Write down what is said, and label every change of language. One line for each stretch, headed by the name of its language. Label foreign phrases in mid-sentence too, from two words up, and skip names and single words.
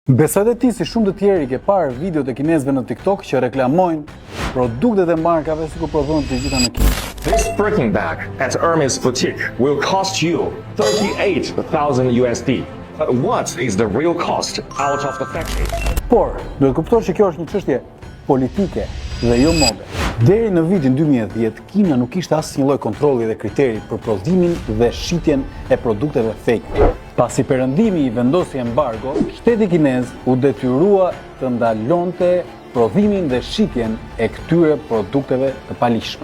Albanian: Besoj dhe ti si shumë të tjerë ke parë videot e kinezëve në TikTok që reklamojnë produktet e markave sikur prodhohen të gjitha në Kinë.
English: This Birkin bag at Hermes Boutique will cost you $38,000 USD. What is the real cost out of the factory?
Albanian: Por, duhet kuptosh që kjo është një çështje politike dhe jo mode. Deri në vitin 2010, Kina nuk kishte asnjë lloj kontrolli dhe kriteri për prodhimin dhe shitjen e produkteve fake. Pasi perëndimi i vendosi embargo, shteti kinez u detyrua të ndalonte prodhimin dhe shitjen e këtyre produkteve të palishme.